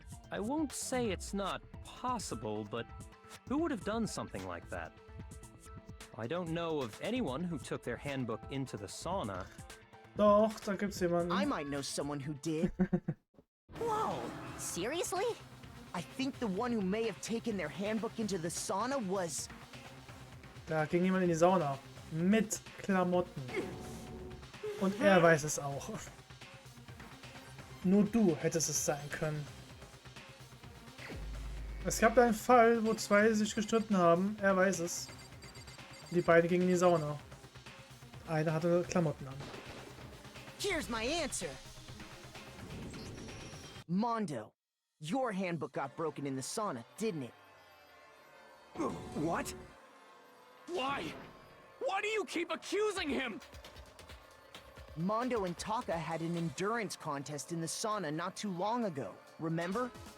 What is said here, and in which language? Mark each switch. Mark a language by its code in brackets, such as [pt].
[en] I won't say it's not possible, but who would have done something like that? I don't know of anyone who took their handbook into the sauna. [de] Doch, da gibt's jemanden. [en] I might know someone who did. Whoa! Seriously? I think the one who may have taken their handbook into the sauna was... [de] Da ging jemand in die Sauna. Mit Klamotten. Und er weiß es auch. Nur du hättest es sein können. Es gab einen Fall, wo zwei sich gestritten haben. Er weiß es. Die beiden gingen in die Sauna. Einer hatte Klamotten an. [en] Here's my answer. Mondo, your handbook got broken in the sauna, didn't it? What? Why? Why do you keep accusing him? Mondo and Taka had an endurance contest in the sauna not too long ago, remember?